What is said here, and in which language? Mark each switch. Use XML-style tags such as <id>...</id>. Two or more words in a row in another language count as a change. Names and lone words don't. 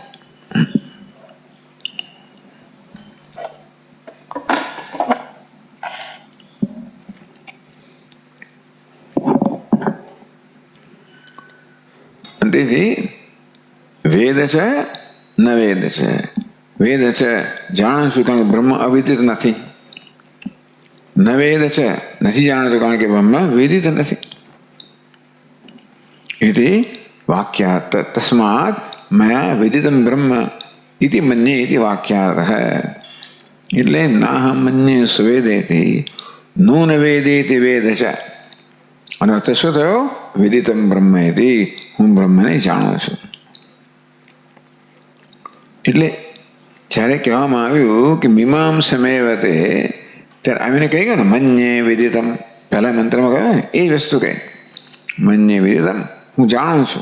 <gu>તેથી વેદ છે ન વેદ છે. વેદ છે જાણું છું કારણ કે બ્રહ્મ અવિદિત નથી. ન વેદ છે નથી જાણતો કારણ કે બ્રહ્મ વેદિત નથી.</gu> <sa>इति वाक्यार्थ. तस्मात् मया विदितं ब्रह्म इति मन्ये इति वाक्यार्थः.</sa> <gu>એટલે</gu> <sa>નાહમ મન્યે સ્વેદેતિ નૂન વેદેતિ</sa> <gu>વેદ છે. અને અર્થ શું થયો?</gu> <sa>વિદિતમ બ્રહ્મ ઇતિ,</sa> <gu>હું બ્રહ્મને જાણું છું. એટલે જ્યારે કહેવામાં આવ્યું કે મીમાંસમેવતે, ત્યારે આવીને કહી ગયો ને</gu> <sa>મન્યે વિદિતમ,</sa> <gu>પહેલા મંત્રમાં કહ્યું ને એ વસ્તુ કહે</gu> <sa>મન્યે વિદિતમ,</sa> <gu>હું જાણું છું.</gu>